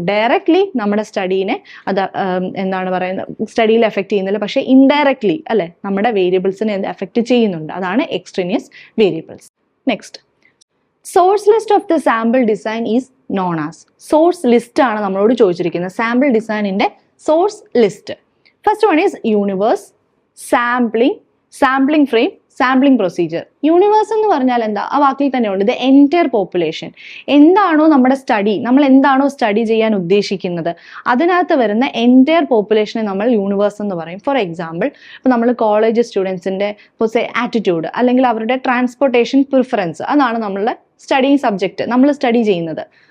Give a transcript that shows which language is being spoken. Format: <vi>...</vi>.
<ml>Directly നമ്മുടെ സ്റ്റഡീനെ അത് എന്താണ് പറയുന്നത്, സ്റ്റഡിയിൽ എഫക്ട് ചെയ്യുന്നില്ല, പക്ഷെ ഇൻഡയറക്ട്ലി അല്ലെ നമ്മുടെ വേരിയബിൾസിനെ എഫക്ട് ചെയ്യുന്നുണ്ട്. അതാണ് extraneous variables.</ml> <en>Next, source list of the sample design is known as.</en> <ml>Source list ആണ് നമ്മളോട് ചോദിച്ചിരിക്കുന്നത്. സാമ്പിൾ ഡിസൈനിന്റെ</ml> <en>source list. First one is universe, sampling frame, sampling procedure.</en> <ml>Universe എന്ന് പറഞ്ഞാൽ എന്താ? ആ വാക്കിൽ തന്നെ ഉണ്ട്,</ml> <en>The entire population.</en> <ml>എന്താണോ നമ്മുടെ സ്റ്റഡി, നമ്മൾ എന്താണോ സ്റ്റഡി ചെയ്യാൻ ഉദ്ദേശിക്കുന്നത് അതിനകത്ത് വരുന്ന എൻറ്റയർ പോപ്പുലേഷനെ നമ്മൾ യൂണിവേഴ്സ് എന്ന് പറയും. ഫോർ എക്സാമ്പിൾ, ഇപ്പോൾ നമ്മൾ കോളേജ് സ്റ്റുഡൻസിൻ്റെ ആറ്റിറ്റ്യൂഡ് അല്ലെങ്കിൽ അവരുടെ ട്രാൻസ്പോർട്ടേഷൻ പ്രിഫറൻസ്, അതാണ് നമ്മളുടെ സ്റ്റഡി സബ്ജക്റ്റ്, നമ്മൾ സ്റ്റഡി ചെയ്യുന്നത്.</ml>